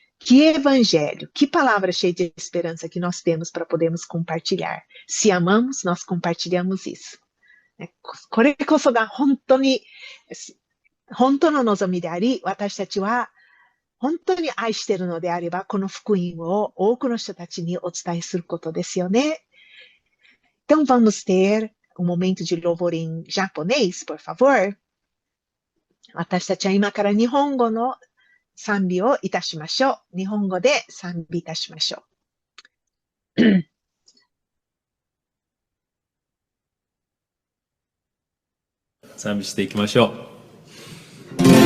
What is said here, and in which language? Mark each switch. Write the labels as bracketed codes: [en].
[pt] Que evangelho, que palavra cheia de esperança que nós temos para podermos compartilhar. Se amamos, nós compartilhamos isso. [ja] これこそが本当の望みであり、私たちは本当に愛しているのであれば、この福音を多くの人たちにお伝えすることですよね。 [pt] Então vamos ter momento de louvor em japonês, por favor. [ja] 私たちは今から日本語の賛美をいたしましょう。日本語で賛美いたしましょう。賛美していきましょう。